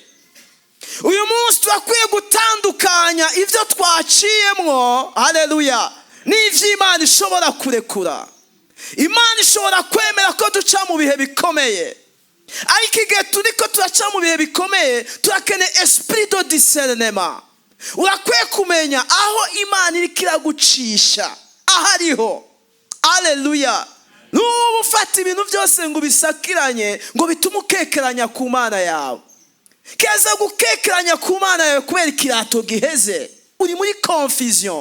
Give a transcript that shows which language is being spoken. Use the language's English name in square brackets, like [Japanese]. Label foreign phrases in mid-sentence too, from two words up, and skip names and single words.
[Rundi] Uyu munsi turakwiye gutandukanya ivyo twaciyemwo, haleluya, n'ivy'Imana ishobora kurekura. Imana ishobora kwemera ko duca mu bihe bikomeye, ariko igihe turiko turaca mu bihe bikomeye turakeneye [French] esprit de discernement. [Rundi] Urakwiye kumenya aho Imana iriko iragucisha ahariho. Haleluya. Nubu ufata ibintu byose ngo bisakiranye ngo bitume ukekeranya ku Mana yawe. Keza gukekeranya ku Mana yawe kubera ikirato giheze, uri muri confusion.